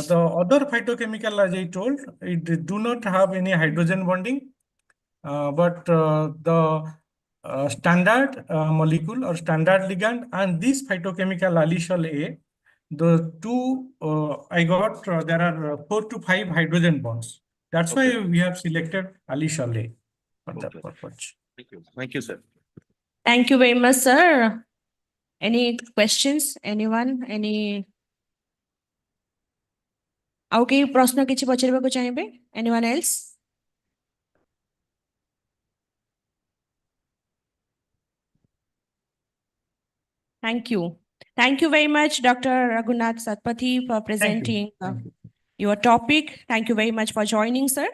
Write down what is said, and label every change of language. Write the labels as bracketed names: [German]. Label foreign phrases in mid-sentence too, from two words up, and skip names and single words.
[English] The other phytochemical, as I told, it do not have any hydrogen bonding, but the standard molecule or standard ligand and this phytochemical allyl A, the two I got there are 4 to 5 hydrogen bonds. That's why Okay. we have selected allyl A for that Okay. purpose. Thank you. Thank you, sir. Thank you very much, sir. Any questions? Anyone? Any? [Odia] ଆଉ କେହି ପ୍ରଶ୍ନ କିଛି ପଚାରିବାକୁ ଚାହିଁବେ? [English] Anyone else? Thank you. Thank you very much, Dr. Raghunath Satpathy, for presenting Thank you. your topic. Thank you very much for joining, sir.